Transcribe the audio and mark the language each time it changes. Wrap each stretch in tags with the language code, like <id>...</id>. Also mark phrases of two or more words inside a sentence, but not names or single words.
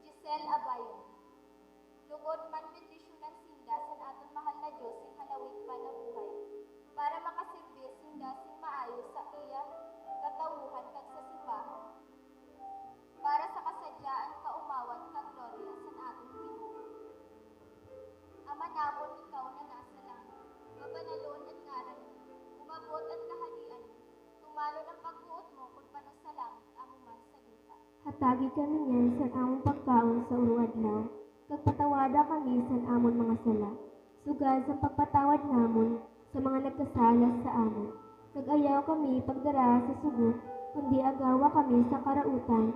<hil>kel abayon. Lugod man bendisyonan sinda san aton mahal na Diyos sing halawig pa na buhay. Para makasirbi sinda sing maayo sa iya katawuhan kag sa simbahan. Para sa kasadyaan kaumawan kag glorya san aton Ginoo. Ama namon ikaw na nasa langit, mabanalon at ngaran mo, umabot ang kaharian mo, tumalon ang pagbuot mo kung paano sa langit, amo man sa lupa. Hatagi kami niyan sa among pagkaon sa uruadlaw, kag patawada kami sa amon mga sala, sugad sa pagpatawad namon sa mga nagkasala sa amon. Kag ayaw kami pagdara sa sugot, kundi agawa kami sa karautan.</hil>